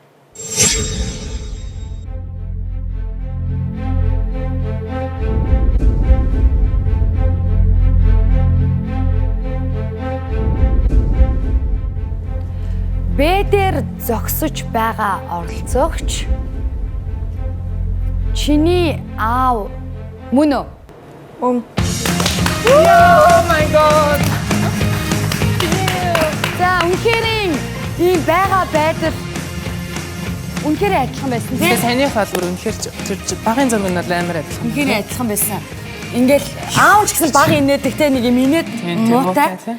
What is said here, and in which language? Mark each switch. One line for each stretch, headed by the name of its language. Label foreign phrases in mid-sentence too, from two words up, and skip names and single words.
Mongolian: Б дээр зогсож байгаа оролцогч чиний аав мөн үү? Мөн.
English: Oh my god.
Mongolian: За үнэхээр ийм байгаа байдал үнэхээр адилхан байсан тийм. Саяных бол бүр үнэхээр тэр багын зураг нь бол амар адилхан. Үнэхээр адилхан байсан. Ингээл аав ч гэсэн баг инээдэг те нэг юм инээд муутай.